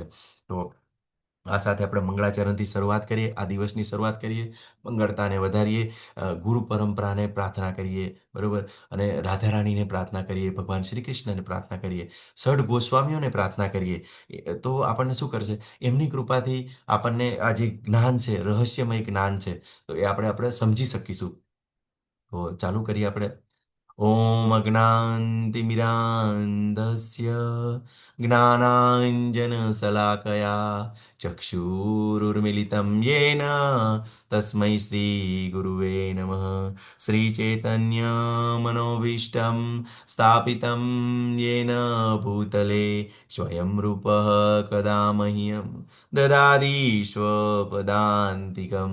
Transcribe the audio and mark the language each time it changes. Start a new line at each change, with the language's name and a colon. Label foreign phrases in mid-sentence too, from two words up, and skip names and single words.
Gujarati: તો આ સાથે આપણે મંગળાચરણથી શરૂઆત કરીએ, આ દિવસની શરૂઆત કરીએ, મંગળતાને વધારીએ, ગુરુ પરંપરાને પ્રાર્થના કરીએ, બરોબર, અને રાધા રાણીને પ્રાર્થના કરીએ, ભગવાન શ્રી કૃષ્ણને પ્રાર્થના કરીએ, ષડ ગોસ્વામીઓને પ્રાર્થના કરીએ. તો આપણને શું કરશે? એમની કૃપાથી આપણને આ જે જ્ઞાન છે, રહસ્યમય જ્ઞાન છે, તો એ આપણે સમજી શકીશું. તો ચાલુ કરીએ આપણે.
Sanskrit: ॐ अज्ञानतिमिरान्धस्य ज्ञानाञ्जनशलाकया चक्षुरुर्मिलितं येन तस्मै श्रीगुरुवे नमः. श्रीचैतन्यमनोभीष्टं स्थापितं येन भूतले स्वयं रूपः कदा मह्यं ददाति स्वपदान्तिकं.